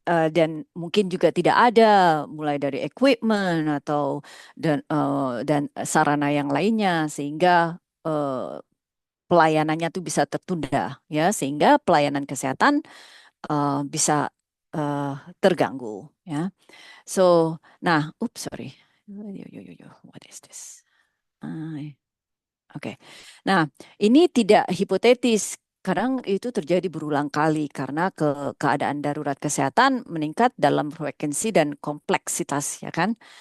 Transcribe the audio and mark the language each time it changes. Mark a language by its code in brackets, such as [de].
[id] dan mungkin juga tidak ada mulai dari equipment atau dan sarana yang lainnya sehingga pelayanannya tuh bisa tertunda ya sehingga pelayanan kesehatan bisa uh, terganggu ya. [en] So, nah, oops sorry, what is this? [id] Oke. Nah, ini tidak hipotetis. Kadang itu terjadi berulang kali karena keadaan darurat kesehatan meningkat dalam frekuensi dan kompleksitas, ya kan?